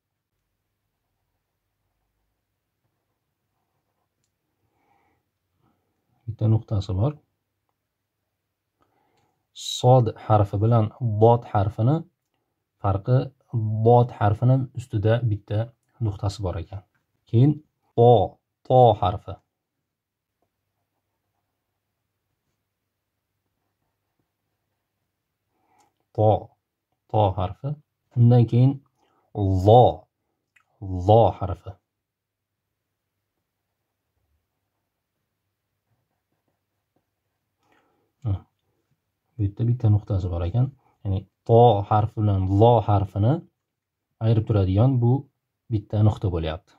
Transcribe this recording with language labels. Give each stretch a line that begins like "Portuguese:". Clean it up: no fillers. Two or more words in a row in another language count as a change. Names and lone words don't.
Uzbek: Bitta nuqtasi bor. Sod harfi bilan bod harfini farqi, bod harfini ustida bitta nuqtasi bor ekan. Keyin to. To harfi. To. To harfi. Undan keyin lo. Lo harfi. Bu yerda bitta nuqtasi bor ekan. ya'ni to harfi bilan lo harfini ayirib turadigan bu bitta nuqta bo'lyapti.